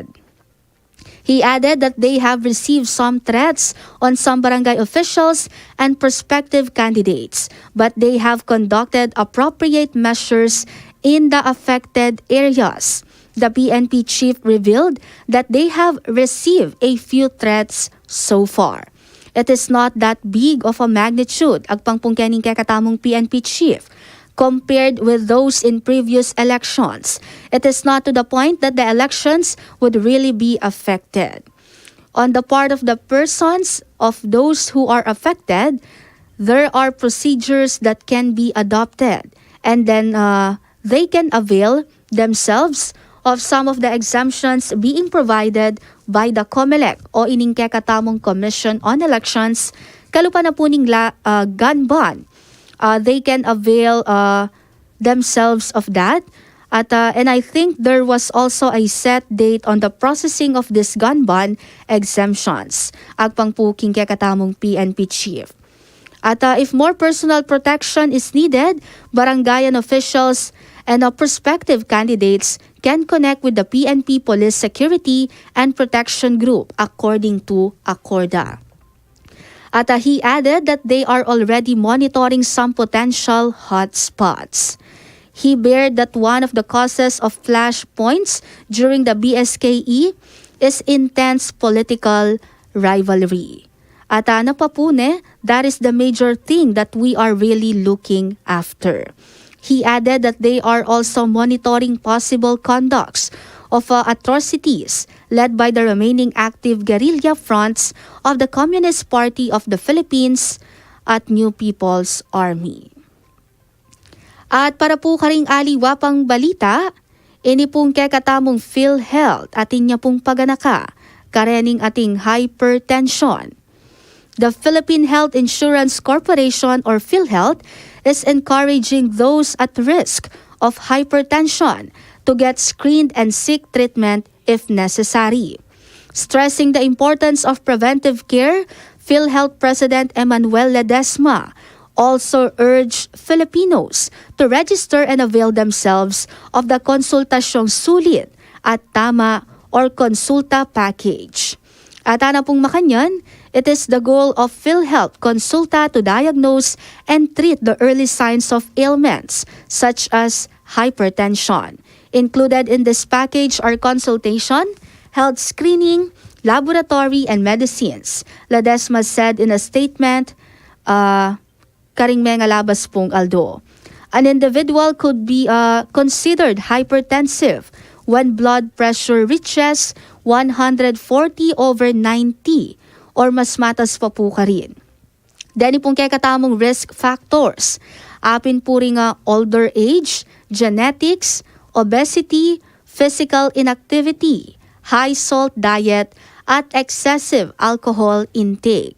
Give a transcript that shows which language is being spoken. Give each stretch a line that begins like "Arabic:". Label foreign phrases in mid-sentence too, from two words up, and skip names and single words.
English: He added that they have received some threats on some barangay officials and prospective candidates, but they have conducted appropriate measures in the affected areas. The PNP chief revealed that they have received a few threats so far. It is not that big of a magnitude,
Pampanga: agpangpungkening kay katamong
English: PNP chief, compared with those in previous elections. It is not to the point that the elections would really be affected. On the part of the persons of those who are affected, there are procedures that can be adopted, and then they can avail themselves of some of the exemptions being provided by the COMELEC
Pampanga: o ining kay katamong
English: Commission on Elections,
Pampanga: kalupa na po ning
English: gun ban. They can avail themselves of that. And I think there was also a set date on the processing of this gun ban exemptions.
Pampanga: Agpang po king kay katamong
English: PNP chief. At if more personal protection is needed, barangayan officials and prospective candidates can connect with the PNP Police Security and Protection Group, according to Acorda. At he added that they are already monitoring some potential hotspots. He bared that one of the causes of flashpoints during the BSKE is intense political rivalry.
Pampanga: At ano pa po
English: that is the major thing that we are really looking after. He added that they are also monitoring possible conducts of atrocities led by the remaining active guerrilla fronts of the Communist Party of the Philippines at New People's Army.
Pampanga: At para po karing aliwapang balita, ini pong kekatamong PhilHealth atin niya pong paganaka, karening ating hypertension.
English: The Philippine Health Insurance Corporation or PhilHealth is encouraging those at risk of hypertension to get screened and seek treatment if necessary. Stressing the importance of preventive care, PhilHealth President Emmanuel Ledesma also urged Filipinos to register and avail themselves of the Konsultasyong Sulit at Tama or Konsulta Package.
Pampanga: At ana pong makanyan,
English: it is the goal of PhilHealth Konsulta to diagnose and treat the early signs of ailments such as hypertension. Included in this package are consultation, health screening, laboratory, and medicines. Ledesma said in a statement,
Pampanga: karing mga labas pong Aldo.
English: An individual could be considered hypertensive when blood pressure reaches 140/90 or
Pampanga: mas matas pa po ka rin. Dani pong kekatamong
English: risk factors.
Pampanga: Apin po rin
English: older age, genetics, obesity, physical inactivity, high salt diet, at excessive alcohol intake.